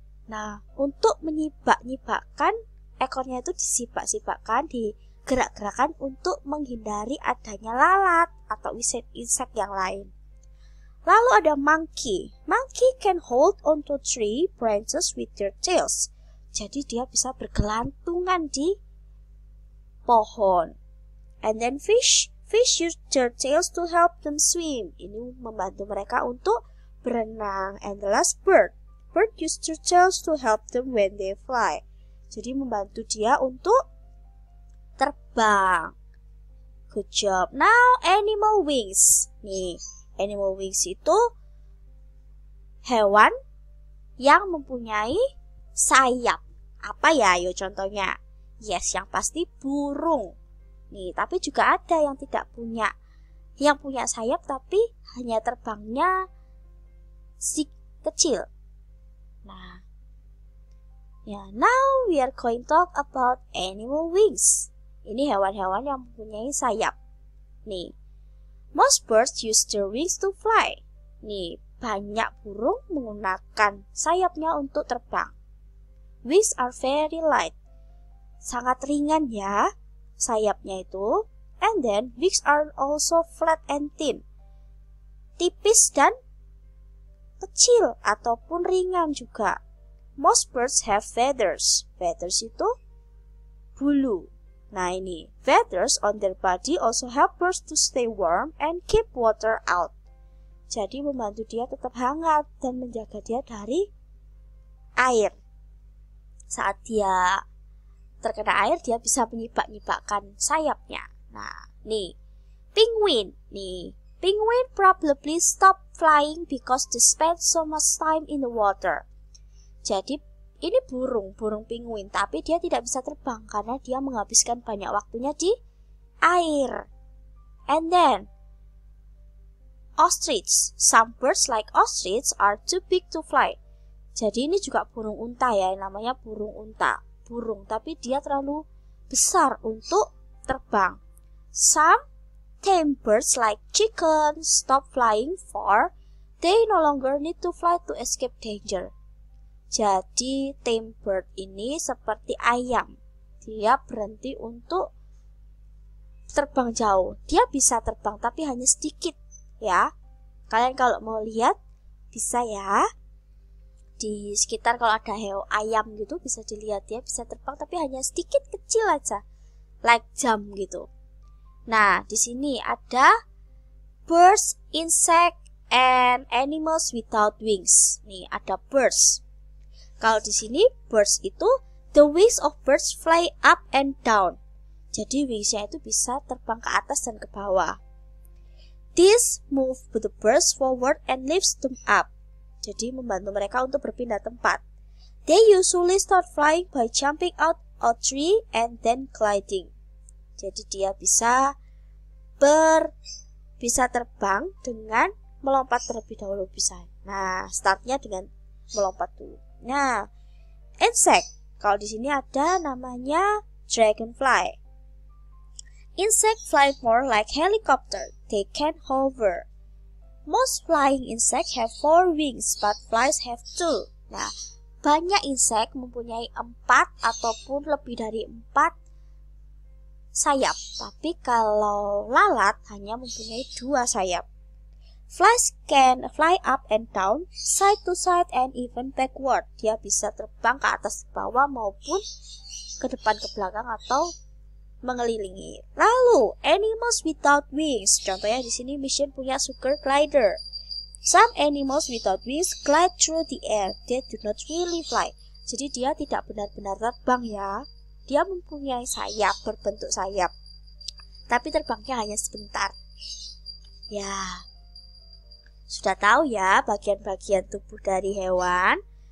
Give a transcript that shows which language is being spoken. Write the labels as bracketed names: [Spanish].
[Indonesian] Nah, untuk menyibak-nyibakkan, ekornya itu disibak-sibakkan, digerak-gerakan untuk menghindari adanya lalat atau insek yang lain. Lalu ada monkey. [English] Monkey can hold onto tree branches with their tails. [Indonesian] Jadi dia bisa bergelantungan di pohon. [English] And then fish. Fish use their tails to help them swim. [Indonesian] Ini membantu mereka untuk berenang. [English] And the last bird. Bird use their tails to help them when they fly. [Indonesian] Jadi membantu dia untuk terbang. [English] Good job. Now animal wings. [Indonesian] Nih, animal wings itu hewan yang mempunyai sayap. Apa ya? Ayo contohnya. Yes, yang pasti burung. Nih, tapi juga ada yang tidak punya. Yang punya sayap tapi hanya terbangnya kecil. [English] Nah, ya, now we are going to talk about animal wings. [Indonesian] Ini hewan-hewan yang mempunyai sayap. [English] Nih, most birds use their wings to fly. [Indonesian] Nih, banyak burung menggunakan sayapnya untuk terbang. [English] Wings are very light. [Indonesian] Sangat ringan ya sayapnya itu. [English] And then wings are also flat and thin. [Indonesian] Tipis dan kecil ataupun ringan juga. [English] Most birds have feathers. Feathers [Indonesian] itu bulu. [English] Nah ini, feathers on their body also help birds to stay warm and keep water out. [Indonesian] Jadi membantu dia tetap hangat dan menjaga dia dari air. Saat dia terkena air, dia bisa menyibak-nyibakkan sayapnya. Nah, nih, penguin. [English] Nih, penguin probably stop flying because they spend so much time in the water. [Indonesian] Jadi, ini burung penguin, tapi dia tidak bisa terbang karena dia menghabiskan banyak waktunya di air. [English] And then, ostrich. Some birds like ostrich are too big to fly. [Indonesian] Jadi ini juga burung unta ya, namanya burung unta. Burung, tapi dia terlalu besar untuk terbang. [English] Some tame birds like chickens stop flying for they no longer need to fly to escape danger. [Indonesian] Jadi tame bird ini seperti ayam. Dia berhenti untuk terbang jauh. Dia bisa terbang tapi hanya sedikit ya. Kalian kalau mau lihat bisa ya. Di sekitar kalau ada ayam gitu bisa dilihat dia bisa terbang tapi hanya sedikit kecil aja. Like jam gitu. Nah, di sini ada [English] birds, insect, and animals without wings. Nih, ada birds. [Indonesian] Kalau di sini [English] birds itu the wings of birds fly up and down. [Indonesian] Jadi wingsnya itu bisa terbang ke atas dan ke bawah. [English] This move the birds forward and lifts them up. [Indonesian] Jadi membantu mereka untuk berpindah tempat. [English] They usually start flying by jumping out a tree and then gliding. [Indonesian] Jadi dia bisa terbang dengan melompat terlebih dahulu bisa. Nah, startnya dengan melompat dulu. Nah, insect. Kalau di sini ada namanya dragonfly. [English] Insect fly more like helicopter. They can hover. Most flying insects have 4 wings, but flies have 2. [Indonesian] Nah, banyak insek mempunyai 4 ataupun lebih dari 4 sayap. Tapi kalau lalat hanya mempunyai 2 sayap. [English] Flies can fly up and down, side to side, and even backward. [Indonesian] Dia bisa terbang ke atas ke bawah maupun ke depan ke belakang atau mengelilingi. Lalu, animals without wings. Contohnya di sini Mission punya sugar glider. [English] Some animals without wings glide through the air. They do not really fly. [Indonesian] Jadi dia tidak benar-benar terbang ya. Dia mempunyai sayap, berbentuk sayap. Tapi terbangnya hanya sebentar. Ya, sudah tahu ya bagian-bagian tubuh dari hewan.